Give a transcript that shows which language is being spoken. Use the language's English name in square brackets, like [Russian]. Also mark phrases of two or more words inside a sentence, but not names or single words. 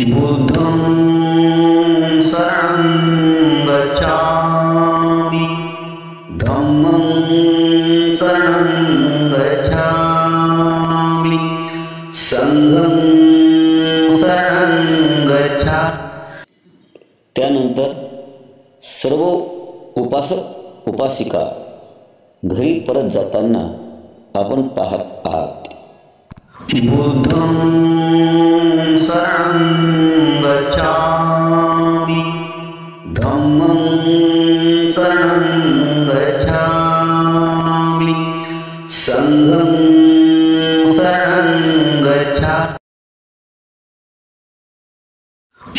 [Pali] बुद्धं शरणं गच्छामि, धम्मं शरणं गच्छामि, संघं शरणं गच्छामि. [Marathi] त्यानंतर सर्व उपासक उपासिका घरी परत जाताना आपण पाहत आहात. [Pali] बुद्धं शरणं गच्छामि, धम्मं शरणं गच्छामि, संघं शरणं गच्छामि.